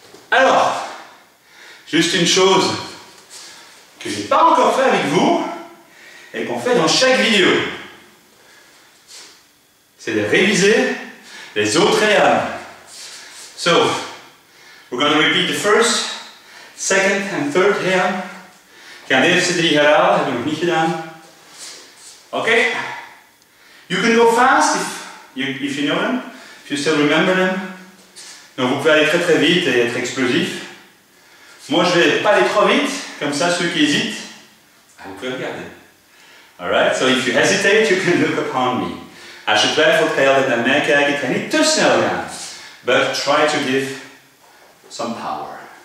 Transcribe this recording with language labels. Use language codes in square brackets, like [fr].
[fr] Alors, juste une chose que je n'ai pas encore fait avec vous et qu'on fait dans chaque vidéo. C'est de réviser les autres réels. [en] So, we're going to repeat the first, second and third réel. [nl] Ik ga de eerste 3 herhalen, hebben we nog niet gedaan. Okay? [en] You can go fast if you know them, if you still remember them. [fr] Donc vous pouvez aller très très vite et être explosif. Moi je vais pas aller trop vite, comme ça ceux qui hésitent, vous pouvez regarder. [en] Alright, so if you hesitate, you can look upon me. [nl] Als je twijfelt, ga je altijd naar mij kijken. Ik ga niet te snel gaan. [en] But try to give some power.